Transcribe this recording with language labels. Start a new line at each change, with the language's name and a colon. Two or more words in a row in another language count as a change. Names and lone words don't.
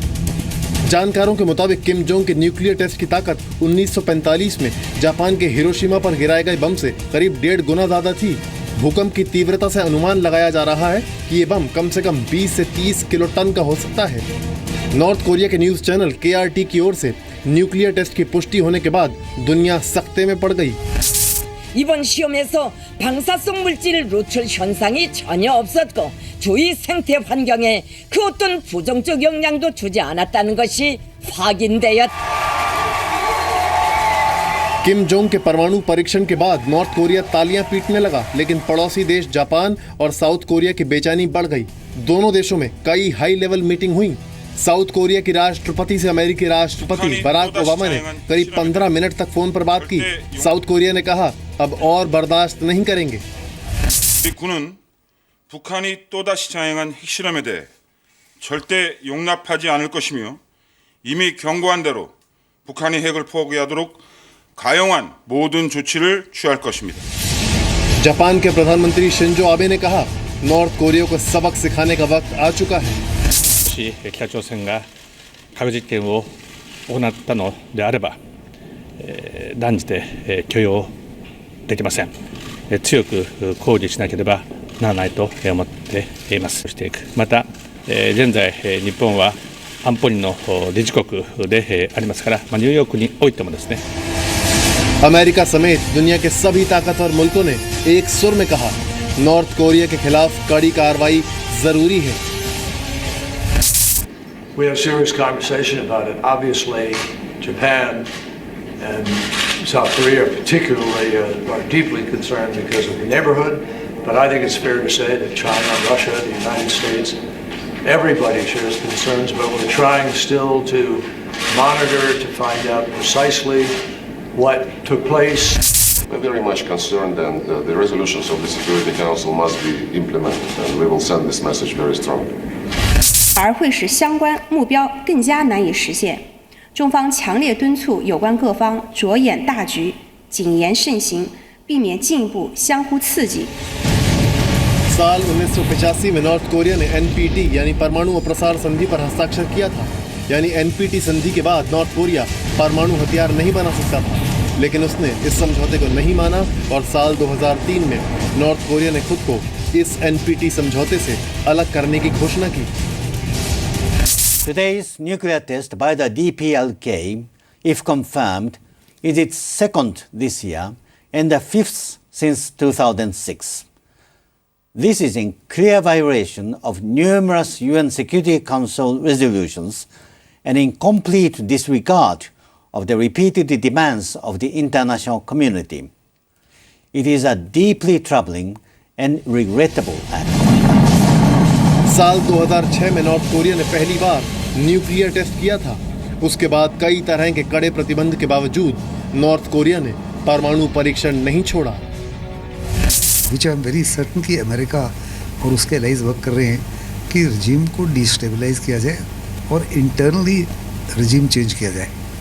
Hindi: जानकारों के मुताबिक किम जोंग के
English: nuclear test
Hindi: की ताकत 1945 में जापान के हिरोशिमा पर गिराए गए बम से करीब 1.5 गुना ज्यादा थी। भूकंप की तीव्रता से अनुमान लगाया जा रहा है कि ये बम कम से कम 20 से 30 किलोटन का हो सकता है। नॉर्थ कोरिया के
English: news channel
Hindi: KRT की ओर से
English: nuclear test
Hindi: की पुष्टि होने के बाद दुनिया सख्ते में पड़ गई।
Korean: 이번 시험에서 방사성 물질 노출 현상이 전혀 없었고 주위 생태 환경에 그 어떤 부정적 영향도 주지 않았다는 것이 확인되었다.
Hindi: किम जोंग के परमाणु परीक्षण के बाद नॉर्थ कोरिया तालियां पीटने लगा, लेकिन पड़ोसी देश जापान और साउथ कोरिया की बेचैनी बढ़ गई। दोनों देशों में कई
English: high level meeting
Hindi: हुई। साउथ कोरिया की राष्ट्रपति से अमेरिकी राष्ट्रपति बराक ओबामा ने करीब 15 मिनट तक फोन पर बात की। साउथ कोरिया ने कहा अब और बर्दाश्त नहीं करेंगे।
Korean: 우리 군은 북한이 또다시 자행한 핵실험에 대해 절대 용납하지 않을 것이며 이미 경고한 대로 북한이 핵을 포기하도록 가용한 모든 조치를 취할 것입니다.
Hindi: जापान के प्रधानमंत्री शिंजो आबे ने कहा नॉर्थ कोरिया को सबक सिखाने का वक्त आ चुका है।
Japanese: 北朝鮮が核実験を行ったのであれば、断じて許容できません。強く抗議しなければならないと思っています。していく。また、現在日本は安保理の理事国でありますから、ニューヨークにおいてもですね。
Hindi: अमेरिका समेत दुनिया के सभी ताकतवर मुल्कों ने एक सुर में कहा नॉर्थ कोरिया के खिलाफ कड़ी कार्रवाई जरूरी है।
English: We had a serious conversation about it. Obviously, Japan and South Korea particularly are deeply concerned because of the neighborhood. But I think it's fair to say that China, Russia, the United States, everybody shares concerns, but we're trying still to monitor to find out precisely what took place. We're very much concerned, and the resolutions of the Security Council must be implemented, and we will send this message very strongly.
Chinese: 而会使相关目标更加难以实现。中方强烈敦促有关各方着眼大局，谨言慎行，避免进一步相互刺激。
Hindi: साल 1985 में नॉर्थ कोरिया ने NPT यानी परमाणु अप्रसार संधि पर हस्ताक्षर किया था। यानी NPT संधि के बाद नॉर्थ कोरिया परमाणु हथियार नहीं बना सकता था, लेकिन उसने इस समझौते को नहीं माना और साल 2003 में नॉर्थ कोरिया ने खुद को इस NPT समझौते से अलग करने की घोषणा की।
English: Today's nuclear test by the DPLK, if confirmed, is its second this year and the fifth since 2006. This is in clear violation of numerous UN Security Council resolutions and in complete disregard of the repeated demands of the international community. It is a deeply troubling and regrettable act.
Hindi: साल 2006 में नॉर्थ कोरिया ने पहली बार
English: nuclear test
Hindi: किया था। उसके बाद कई तरह के कड़े प्रतिबंध के बावजूद नॉर्थ कोरिया ने परमाणु परीक्षण नहीं छोड़ा।
English: which I am very certain
Hindi: कि अमेरिका और उसके
English: allies work
Hindi: कर रहे हैं कि रजीम को डिस्टेबलाइज किया जाए और
English: internally regime change
Hindi: किया जाए।